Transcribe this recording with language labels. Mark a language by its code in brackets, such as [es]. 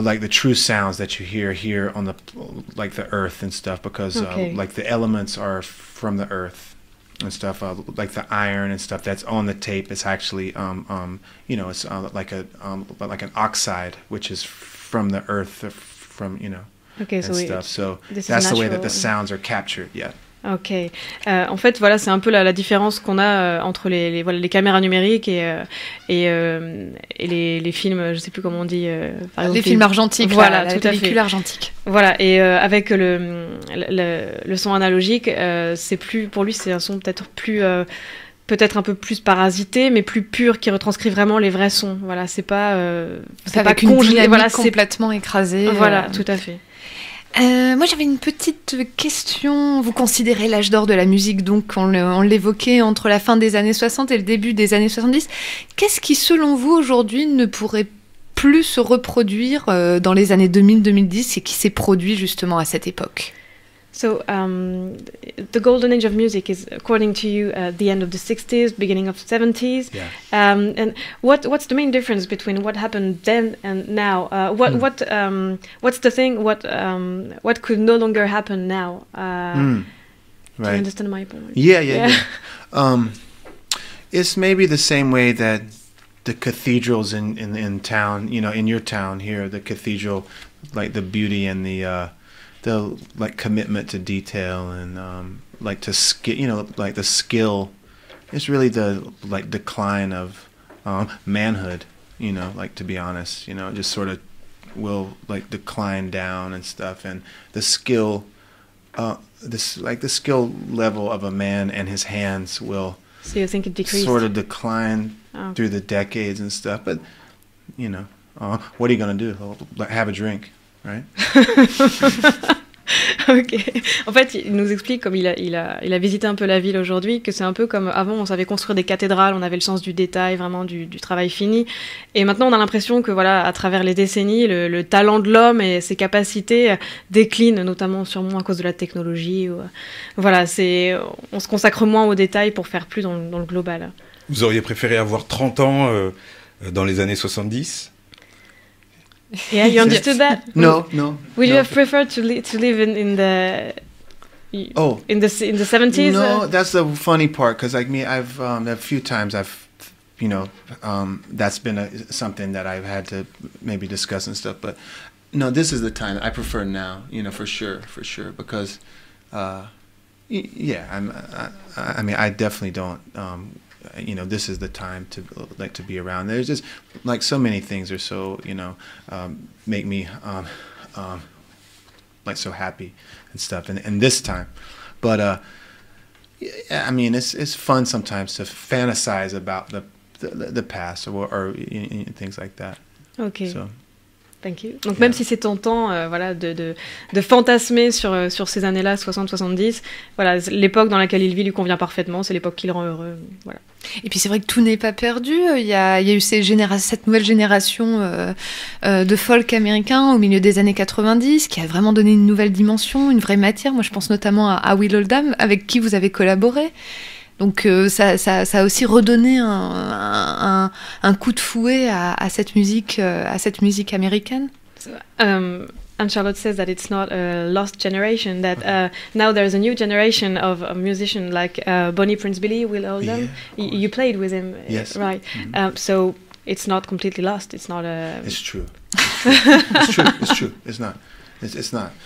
[en] true sounds that you hear here on the the earth and stuff, because like the elements are from the earth and stuff, like the iron and stuff that's on the tape is actually it's like an oxide, which is from the earth, from okay, and so stuff. So that's the way that the sounds are captured. Yeah. Ok. [fr] En fait, voilà, c'est un peu la différence qu'on a entre les caméras numériques et les films, je sais plus comment on dit. Par exemple, les films argentiques, voilà, la pellicule argentique. Voilà, et avec le son analogique, pour lui, c'est un son peut-être un peu plus parasité, mais plus pur, qui retranscrit vraiment les vrais sons. Voilà, c'est pas avec une dynamique complètement écrasée. Voilà, tout à fait. Moi, j'avais une petite question. Vous considérez l'âge d'or de la musique, donc on l'évoquait, entre la fin des années 60 et le début des années 70. Qu'est-ce qui, selon vous, aujourd'hui, ne pourrait plus se reproduire dans les années 2000-2010 et qui s'est produit justement à cette époque? [en] So, the golden age of music is, according to you, the end of the 60s, beginning of the 70s. Yeah. And what's the main difference between what happened then and now? What's the thing? What could no longer happen now? Right. Do you understand my point? Yeah. It's maybe the same way that the cathedrals in town, in your town here, the cathedral, like the beauty and the like commitment to detail and like to skill, like the skill. It's really the like decline of manhood, like, to be honest, just sort of will like decline down and stuff, and the skill, the skill level of a man and his hands will. So you think it decreased? Sort of decline through the decades and stuff, but what are you gonna do? Have a drink. Right? Ok. [fr] En fait, il nous explique, comme il a visité un peu la ville aujourd'hui, que c'est un peu comme avant, on savait construire des cathédrales, on avait le sens du détail, vraiment du travail fini. Et maintenant, on a l'impression que, voilà, à travers les décennies, le talent de l'homme et ses capacités déclinent, notamment sûrement à cause de la technologie. Voilà, on se consacre moins aux détails pour faire plus dans le global. Vous auriez préféré avoir 30 ans dans les années 70? [en] Yeah, you understood that? No. Would you have preferred to live in the in the 70s? No, that's the funny part, because like me, I've a few times I've that's been something that I've had to maybe discuss and stuff, but no, this is the time I prefer now, for sure, because I mean, I definitely don't you know, this is the time to like to be around. There's just like so many things are so, you know, make me like so happy and stuff. And this time, but yeah, I mean, it's fun sometimes to fantasize about the past or things like that. Ok. So. Thank you. [fr] Donc même si c'est tentant voilà, de fantasmer sur ces années-là, 60-70, voilà, l'époque dans laquelle il vit lui convient parfaitement, c'est l'époque qui le rend heureux. Voilà. Et puis c'est vrai que tout n'est pas perdu. Il y a eu cette nouvelle génération de folk américain au milieu des années 90 qui a vraiment donné une nouvelle dimension, une vraie matière. Moi je pense notamment à Will Oldham avec qui vous avez collaboré. Donc ça a aussi redonné un coup de fouet à cette musique américaine. [en] And Charlotte says that it's not a lost generation, that now there's a new generation of musicians like Bonnie Prince Billy, Will Oldham. Yeah, you played with him, yes. Right? Mm-hmm. So it's not completely lost. It's not a. It's true. It's true. It's true. It's not. It's not.